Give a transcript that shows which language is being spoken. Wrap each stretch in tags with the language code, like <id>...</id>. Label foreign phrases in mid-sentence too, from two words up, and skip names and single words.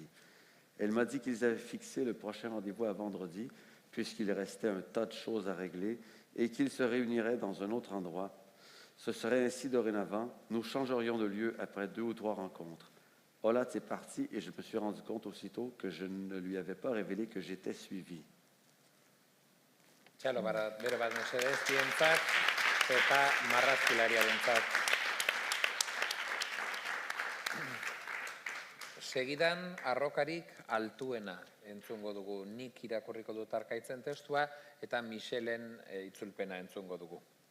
<fr>Elle m'a dit qu'ils avaient fixé le prochain rendez-vous à vendredi, puisqu'il restait un tas de choses à régler et qu'ils se réuniraient dans un autre endroit. Ce serait ainsi dorénavant, nous changerions de lieu après 2 ou 3 rencontres. Olatz est parti et je me suis rendu compte aussitôt que je ne lui avais pas révélé que j'étais suivi.</fr> <eu>Txalo, bero bat mesedez, bientzat, eta marrazkilariarentzat. Segidan, arrokarik altuena entzungo dugu. Nik irakurriko dut Arkaitzen testua eta Michelen itzulpena entzungo dugu.</eu>